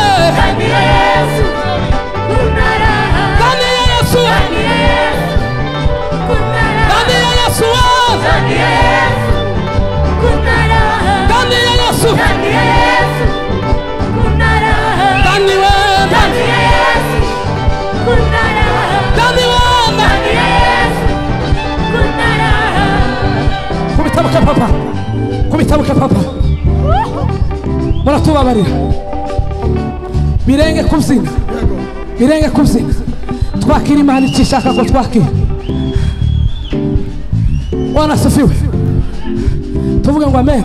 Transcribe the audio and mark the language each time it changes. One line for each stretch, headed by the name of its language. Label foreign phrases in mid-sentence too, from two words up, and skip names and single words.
Swahili: kuna raha, ndani ya Yesu kuna raha, ndani ya Yesu kuna raha, ndani ya Yesu kuna raha, ndani ya Yesu kuna raha, ndani ya Yesu kuna raha.
Rundi: Kubitabuka papa muratubabarira birenge kubyina twakira Imana ikishaka ko twakira.
Swahili: Bwana asifiwe,
Rundi: tuvuge ngo amen.